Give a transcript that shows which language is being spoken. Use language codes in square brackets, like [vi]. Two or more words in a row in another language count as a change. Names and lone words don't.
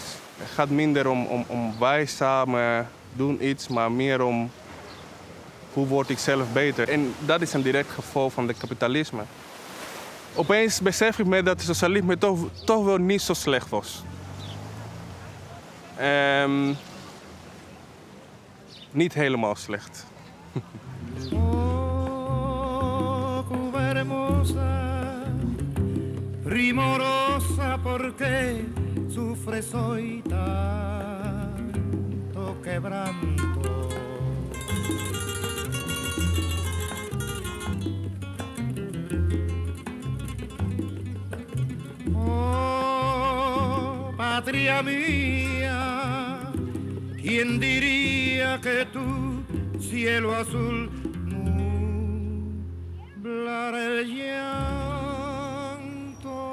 [nl] Het gaat minder om wij samen doen iets, maar meer om hoe word ik zelf beter. En dat is een direct gevolg van het kapitalisme. Opeens besef ik me dat het socialisme toch wel niet zo slecht was. Niet helemaal slecht. [es] Oh, Cuba hermosa, primorosa, porque sufres hoy tanto quebranto. Oh, patria mía, ¿quién diría que tu cielo azul nublara el llanto?